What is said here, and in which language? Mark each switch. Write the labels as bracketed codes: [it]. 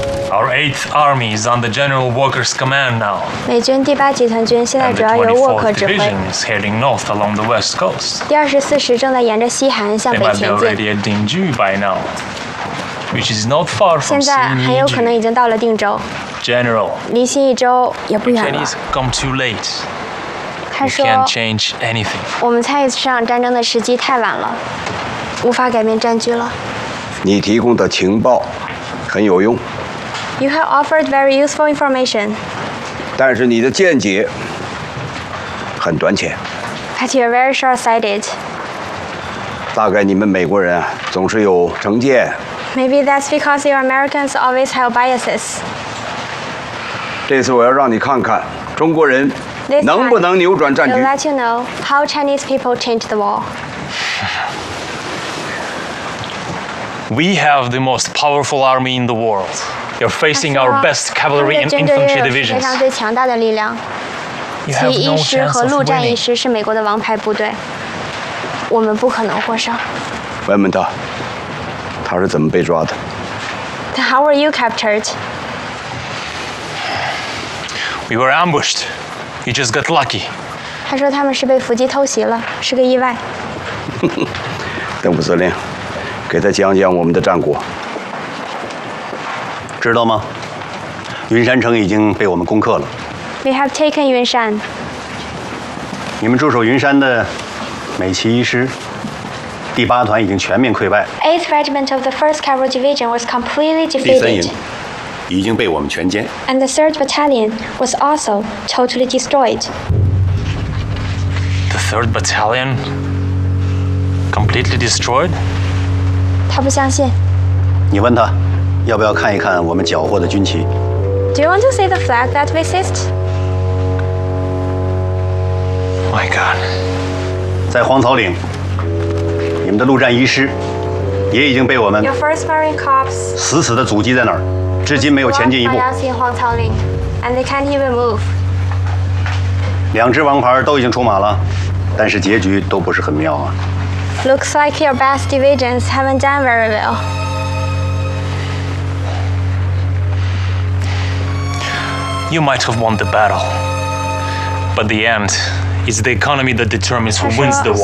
[en] Our Eighth Army is under General Walker's command now. [zh] 美军第八集团军现在主要由沃克指挥。 [en] And the 24th Division is heading north along the west coast. [zh] 第二十四师正在沿着西海岸向北前进。 [en] They might be already at Dingzhou by now, which is not far from. [zh] 现在很有可能已经到了定州。 [en] General. [zh] 离新一周也不远了。 [en] The Chinese come too late. [zh] 他说。 [en] We can't change anything. [zh] 我们参与这场战争的时机太晚了，无法改变战局了。你提供的情报很有用。 [en] You have offered very useful information. [zh] 但是你的见解很短浅。 [en] But you're very short-sighted. [zh] 大概你们美国人总是有成见。 [en] Maybe that's because you Americans always have biases. [zh] 这次我要让你看看中国人能不能扭转战局。 [en] We'll let you know how Chinese people change the war. We have the most powerful army in the world. You're facing our best cavalry and infantry divisions. You have no chance of winning. [zh] 骑师和陆战一师是美国的王牌部队，我们不可能获胜。问问他是怎么被抓的 [en] ？How were you captured? We were ambushed. You just got lucky. [zh] 他说他们是被伏击偷袭了，是个意外。邓副司令。给他讲讲我们的战果，知道吗？云山城已经被我们攻克了。 [en] We have taken 云山。 [zh] 你们驻守云山的美骑一师第八团已经全面溃败。 [en] Eighth Regiment of the First Cavalry Division was completely defeated. [zh] 第三营已经被我们全歼。 [en] And the Third Battalion was also totally destroyed. The Third Battalion completely destroyed. [zh] 他不相信。你问他，要不要看一看我们缴获的军旗 [en] ？Do you want to see the flag that we seized? My God， [zh] 在荒草岭，你们的陆战一师也已经被我们 [en] Your First Marine Corps [zh] 死死的阻击在那儿，至今没有前进一步。 [en] Lost in 荒草岭 ，and they can't even move。 [zh] 两支王牌都已经出马了，但是结局都不是很妙啊。 [en] Looks like your best divisions haven't done very well. You might have won the battle, but the end is the economy that determines who wins the war.